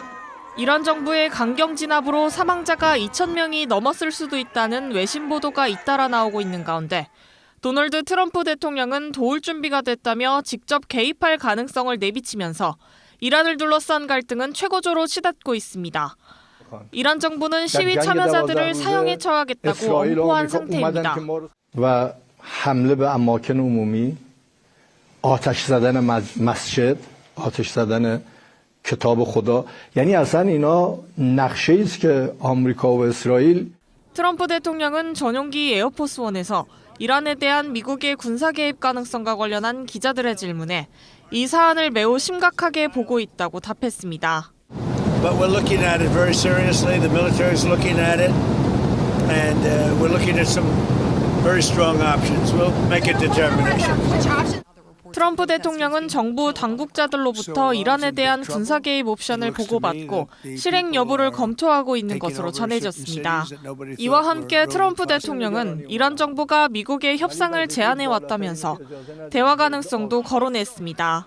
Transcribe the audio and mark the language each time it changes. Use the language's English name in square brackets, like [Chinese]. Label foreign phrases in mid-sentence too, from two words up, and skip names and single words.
[Korean] 이란 정부의 강경 진압으로 사망자가 2,000명이 넘었을 수도 있다는 외신 보도가 잇따라 나오고 있는 가운데 도널드 트럼프 대통령은 도울 준비가 됐다며 직접 개입할 가능성을 내비치면서 이란을 둘러싼 갈등은 최고조로 치닫고 있습니다. 이란 정부는 시위 참여자들을 사형에 처하겠다고 엄포한 상태입니다. [Persian] حمله به اماکن عمومی، آتش زدن مسجد، آتش زدن کتاب خدا، یعنی اصلا اینا نقشه‌ای است که آمریکا و اسرائیل. [Korean] 트럼프 대통령은 전용기 에어포스원에서 이란에 대한 미국의 군사 개입 가능성과 관련한 기자들의 질문에 이 사안을 매우 심각하게 보고 있다고 답했습니다. [English] But we're looking at it very seriously. The military is looking at it, and we're looking at some very strong options. We'll make a determination. [Korean] 트럼프 대통령은 정부 당국자들로부터 이란에 대한 군사 개입 옵션을 보고받고 실행 여부를 검토하고 있는 것으로 전해졌습니다. 이와 함께 트럼프 대통령은 이란 정부가 미국의 협상을 제안해 왔다면서 대화 가능성도 거론했습니다.